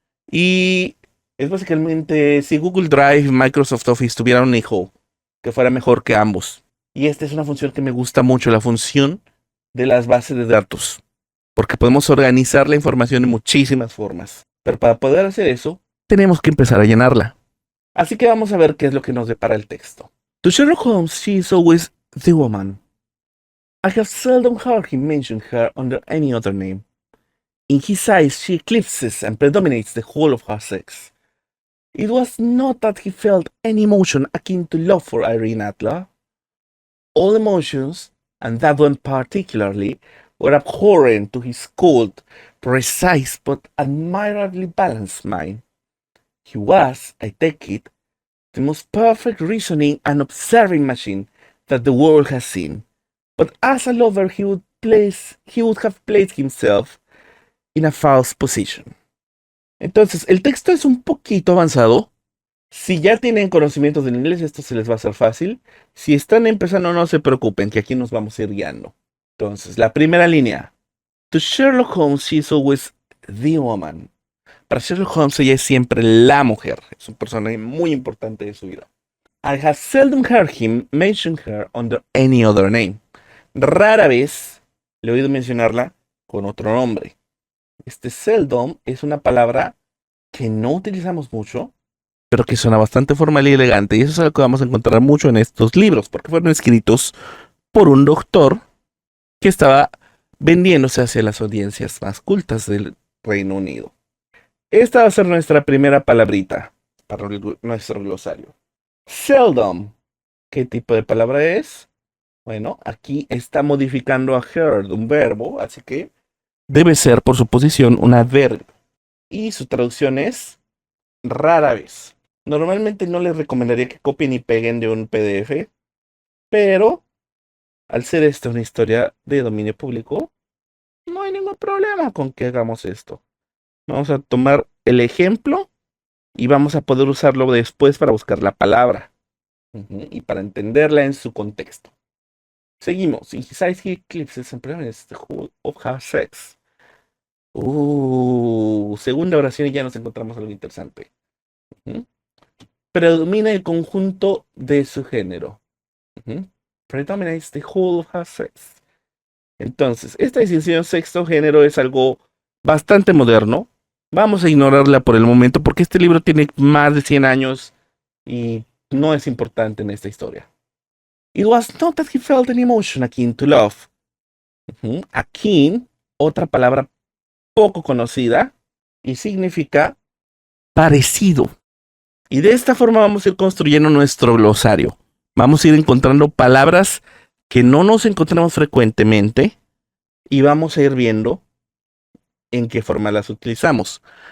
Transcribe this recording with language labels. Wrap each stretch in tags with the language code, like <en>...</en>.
<es>Y es básicamente si Google Drive y Microsoft Office tuvieran un hijo que fuera mejor que ambos. Y esta es una función que me gusta mucho, la función de las bases de datos, porque podemos organizar la información de muchísimas formas. Pero para poder hacer eso, tenemos que empezar a llenarla. Así que vamos a ver qué es lo que nos depara el texto.</es> <en>To Sherlock Holmes, she is always the woman. I have seldom heard him mention her under any other name. In his eyes, she eclipses and predominates the whole of her sex. It was not that he felt any emotion akin to love for Irene Adler. All emotions, and that one particularly, were abhorrent to his cold, precise, but admirably balanced mind. He was, I take it, the most perfect reasoning and observing machine that the world has seen. But as a lover, he would have placed himself in a false position.</en> <es>Entonces, el texto es un poquito avanzado. Si ya tienen conocimientos del inglés, esto se les va a hacer fácil. Si están empezando, no se preocupen, que aquí nos vamos a ir guiando. Entonces, la primera línea.</es> <en>To Sherlock Holmes, she is always the woman.</en> <es>Para Sherlock Holmes, ella es siempre la mujer. Es un personaje muy importante de su vida.</es> <en>I have seldom heard him mention her under any other name.</en> <es>Rara vez le he oído mencionarla con otro nombre. Este seldom es una palabra que no utilizamos mucho, pero que suena bastante formal y elegante. Y eso es algo que vamos a encontrar mucho en estos libros, porque fueron escritos por un doctor que estaba vendiéndose hacia las audiencias más cultas del Reino Unido. Esta va a ser nuestra primera palabrita para nuestro glosario. Seldom. ¿Qué tipo de palabra es? Bueno, aquí está modificando a heard, un verbo, así que debe ser por su posición un adverbio. y su traducción es rara vez. Normalmente no les recomendaría que copien y peguen de un PDF, pero al ser esta una historia de dominio público, no hay ningún problema con que hagamos esto. Vamos a tomar el ejemplo y vamos a poder usarlo después para buscar la palabra y para entenderla en su contexto. Seguimos.</es> <en>Besides he eclipses and premise the whole of have sex.</en> <es>Segunda oración y ya nos encontramos algo interesante. Predomina el conjunto de su género.</es> <en>Predominates the whole of her sex.</en> <es>Entonces, esta distinción sexo-género es algo bastante moderno. Vamos a ignorarla por el momento porque este libro tiene más de 100 años y no es importante en esta historia.</es> <en>It was not that he felt an emotion akin to love.</en> <es>Akin, otra palabra poco conocida y significa parecido. Y de esta forma vamos a ir construyendo nuestro glosario. Vamos a ir encontrando palabras que no nos encontramos frecuentemente y vamos a ir viendo en qué forma las utilizamos.</es>